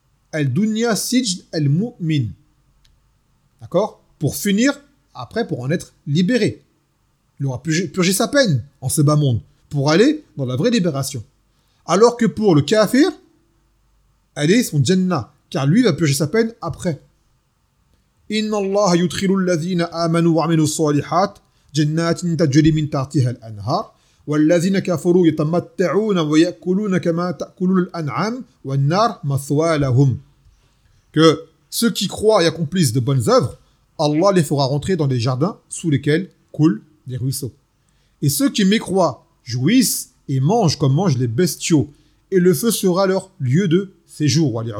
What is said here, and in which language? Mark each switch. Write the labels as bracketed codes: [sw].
[ar] Al-dunya sijn al-mu'min. [fr] D'accord ? Pour finir, après, pour en être libéré. Il aura purgé sa peine en ce bas monde, pour aller dans la vraie libération. Alors que pour le kafir, elle est son jannah, car lui va purger sa peine après. [ar] Inna Allah yudkhilu alladhina amanu wa amilu salihat جنات تجري من تحتها الأنهار والذين كفروا يتمتعون ويأكلون كما تأكل الأنعام والنار مثوى لهم. [fr] Que ceux qui croient et accomplissent de bonnes œuvres, Allah les fera rentrer dans des jardins sous lesquels coulent des ruisseaux. Et ceux qui mécroient jouissent et mangent comme mangent les bestiaux, et le feu sera leur lieu de séjour.